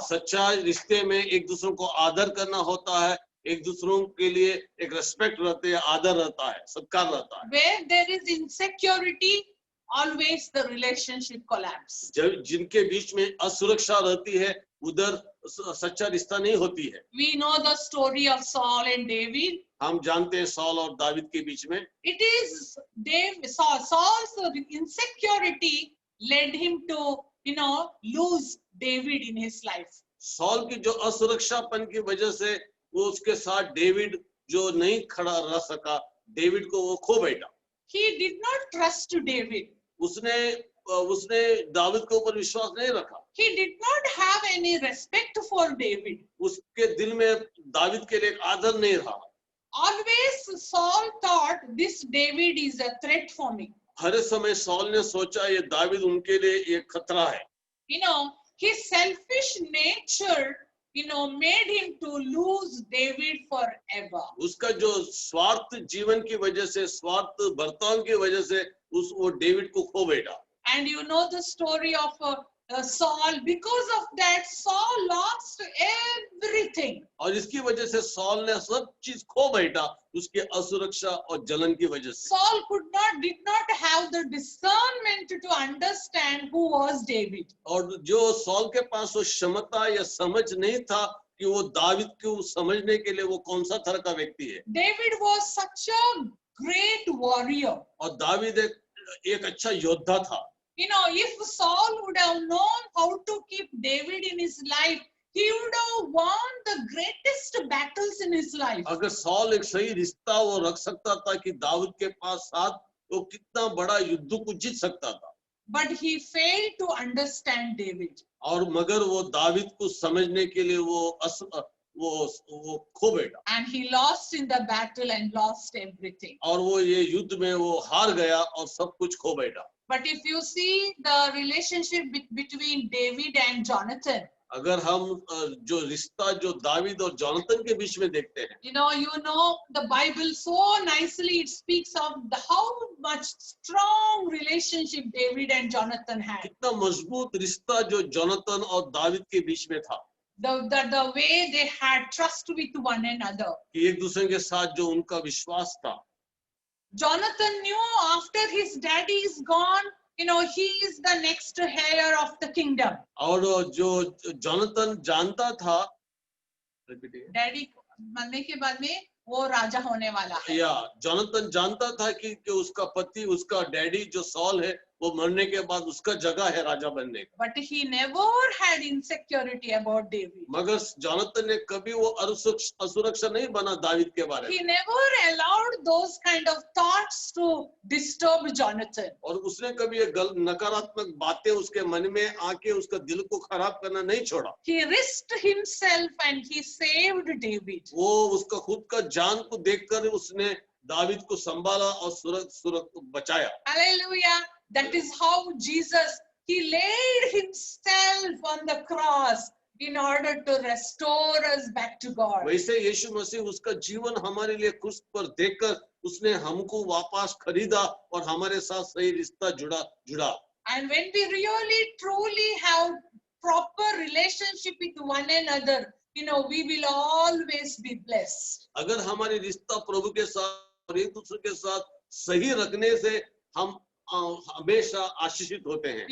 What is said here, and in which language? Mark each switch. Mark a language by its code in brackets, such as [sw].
[hi] सच्चा रिश्ते में एक दूसरों को आदर करना होता है, एक दूसरों के लिए एक रेस्पेक्ट रहते है, आदर रहता है, सत्कार रहता है. [en] Where there is insecurity, always the relationship collapse. [hi] जब जिनके बीच में असुरक्षा रहती है, उधर सच्चा रिश्ता नहीं होती है. [en] We know the story of Saul and David. [hi] हम जानते हैं सॉल और दाविद के बीच में. [en] It is Saul's insecurity led him to, lose David in his life. [hi] Sol की जो असुरक्षापन की वजह से वो उसके साथ डेविड जो नहीं खड़ा रह सका, डेविड को वो खो बैठा. [en] He did not trust David. [hi] उसने दाविद के ऊपर विश्वास नहीं रखा. [en] He did not have any respect for David. [hi] उसके दिल में दाविद के लिए एक आदर नहीं रहा. [en] Always Saul thought this David is a threat for me. [hi] हर समय सॉल ने सोचा ये दाविद उनके लिए एक खतरा है. [en] His selfish nature, made him to lose David forever. [hi] उसका जो स्वार्थ जीवन की वजह से, स्वार्थ बर्ताव की वजह से वो डेविड को खो बैठा. [en] And you know the story of Saul. Because of that, Saul lost everything. [hi] और इसकी वजह से सॉल ने सब चीज खो बैठा, उसकी असुरक्षा और जलन की वजह से. [en] Saul did not have the discernment to understand who was David. [hi] और जो सॉल के पास वो क्षमता या समझ नहीं था कि वो दाविद को समझने के लिए वो कौन सा तरह का व्यक्ति है. [en] David was such a great warrior. [hi] और दाविद एक अच्छा योद्धा था. [en] If Saul would have known how to keep David in his life, he would have won the greatest battles in his life. [hi] अगर सॉल एक सही रिश्ता वो रख सकता था कि दाऊद के पास साथ, वो कितना बड़ा युद्ध को जीत सकता था. [en] But he failed to understand David. [hi] और मगर वो दाऊद को समझने के लिए वो खो बैठा. [en] And he lost in the battle and lost everything. [hi] और वो ये युद्ध में वो हार गया और सब कुछ खो बैठा. [en] But if you see the relationship between David and Jonathan, [hi] अगर हम जो रिश्ता जो दाविद और जोनाथन के बीच में देखते हैं, [en] you know the Bible so nicely, it speaks of how much strong relationship David and Jonathan had. [hi] कितना मजबूत रिश्ता जो जोनाथन और दाविद के बीच में था. [en] The way they had trust with one another. [hi] कि एक दूसरे के साथ जो उनका विश्वास था. [en] Jonathan knew after his daddy is gone, he is the next heir of the kingdom. [hi] और जो जोनाथन जानता था, डैडी मरने के बाद में वो राजा होने वाला है. या जोनाथन जानता था कि उसका पति, उसका डैडी जो सॉल है, वो मरने के बाद उसका जगह है राजा बनने का. [en] But he never had insecurity about David. [hi] मगर जोनाथन ने कभी वो असुरक्षा नहीं बना दाविद के बारे में. [en] He never allowed those kind of thoughts to disturb Jonathan. [hi] और उसने कभी ये नकारात्मक बातें उसके मन में आके उसका दिल को खराब करना नहीं छोड़ा. [en] He risked himself and he saved David. [hi] वो उसका खुद का जान को देखकर उसने दाविद को संभाला और सुरक्षित बचाया. [en] Hallelujah. That is how Jesus, he laid himself on the cross in order to restore us back to God. [hi] वैसे यीशु मसीह उसका जीवन हमारे लिए क्रूस पर देकर उसने हमको वापस खरीदा और हमारे साथ सही रिश्ता जुड़ा. [en] And when we really truly have proper relationship with one another, we will always be blessed. [hi] अगर हमारी रिश्ता प्रभु के साथ और एक दूसरे के साथ सही रखने से हम हमेशा आशीषित होते हैं.